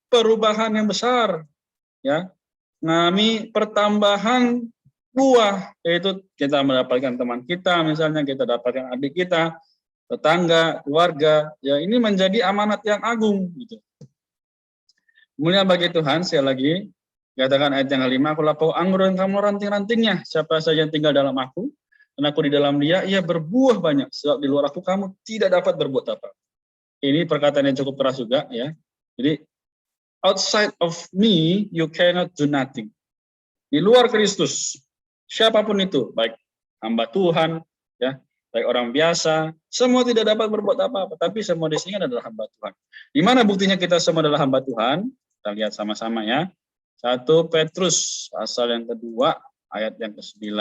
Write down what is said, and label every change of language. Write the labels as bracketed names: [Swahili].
[Indonesian] Perubahan yang besar, ya, mengalami pertambahan buah, yaitu kita mendapatkan teman kita, misalnya kita dapatkan adik kita, tetangga, keluarga, ya ini menjadi amanat yang agung, gitu. Mulia bagi Tuhan, sekali lagi, katakan ayat yang kelima, aku lapau anggur dan kamu ranting-rantingnya, siapa saja yang tinggal dalam aku, dan aku di dalam dia, ia berbuah banyak, sebab di luar aku kamu tidak dapat berbuat apa. Ini perkataan yang cukup keras juga, ya. [English] Jadi, outside of me, you cannot do nothing. [Indonesian] Di luar Kristus, siapapun itu, baik hamba Tuhan, ya, baik orang biasa, semua tidak dapat berbuat apa-apa, tapi semua di sini adalah hamba Tuhan. Di mana buktinya kita semua adalah hamba Tuhan? Kita lihat sama-sama ya. 1 Petrus pasal yang kedua, ayat yang ke-9.